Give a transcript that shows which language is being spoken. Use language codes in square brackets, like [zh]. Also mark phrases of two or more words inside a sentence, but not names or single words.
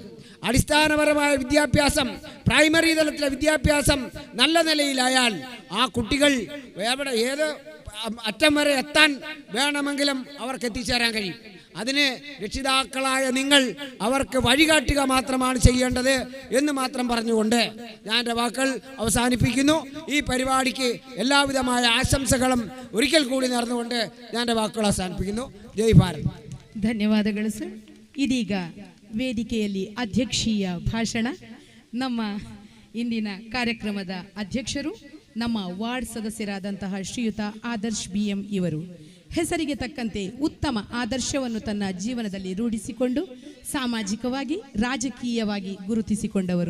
[ml] അടിസ്ഥാനപരമായ വിദ്യാഭ്യാസം, പ്രൈമറി തലത്തിലെ വിദ്യാഭ്യാസം നല്ല നിലയിലായാൽ ആ കുട്ടികൾ എവിടെ ഏത് അറ്റം വരെ എത്താൻ വേണമെങ്കിലും അവർക്ക് എത്തിച്ചേരാൻ കഴിയും. അതിന് രക്ഷിതാക്കളായ നിങ്ങൾ അവർക്ക് വഴികാട്ടുക മാത്രമാണ് ചെയ്യേണ്ടത് എന്ന് മാത്രം പറഞ്ഞുകൊണ്ട് ഞാൻ എൻ്റെ വാക്കുകൾ അവസാനിപ്പിക്കുന്നു. ഈ പരിപാടിക്ക് എല്ലാവിധമായ ആശംസകളും ഒരിക്കൽ കൂടി നേർന്നുകൊണ്ട് ഞാൻ എൻ്റെ വാക്കുകൾ അവസാനിപ്പിക്കുന്നു. ജയ് ഭാരത്. [kn] ಧನ್ಯವಾದಗಳು ಸರ್. ಇದೀಗ ವೇದಿಕೆಯಲ್ಲಿ ಅಧ್ಯಕ್ಷೀಯ ಭಾಷಣ. ನಮ್ಮ ಇಂದಿನ ಕಾರ್ಯಕ್ರಮದ ಅಧ್ಯಕ್ಷರು ನಮ್ಮ ವಾರ್ಡ್ ಸದಸ್ಯರಾದಂತಹ ಶ್ರೀಯುತ ಆದರ್ಶ್ BM ಇವರು. ಹೆಸರಿಗೆ ತಕ್ಕಂತೆ ಉತ್ತಮ ಆದರ್ಶವನ್ನು ತನ್ನ ಜೀವನದಲ್ಲಿ ರೂಢಿಸಿಕೊಂಡು ಸಾಮಾಜಿಕವಾಗಿ ರಾಜಕೀಯವಾಗಿ ಗುರುತಿಸಿಕೊಂಡವರು.